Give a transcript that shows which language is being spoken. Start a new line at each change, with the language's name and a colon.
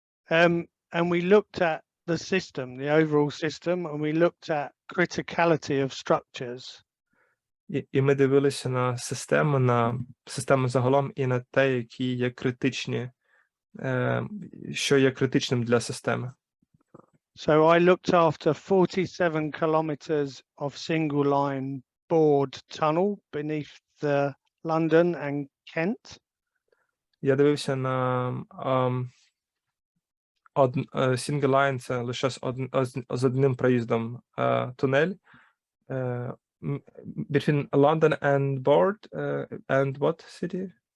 English: And we looked at the system, the overall system, and we looked at criticality of structures.
Ukrainian: І ми дивилися на систему загалом і на те, які є критичні, що є критичним для системи.
English: So I looked after 47 kilometers of single line bored tunnel beneath the London and Kent.
Ukrainian: Я дивився на
English: single line,
Ukrainian: це лише з одним проїздом тунель.
English: Between London and Board and what city?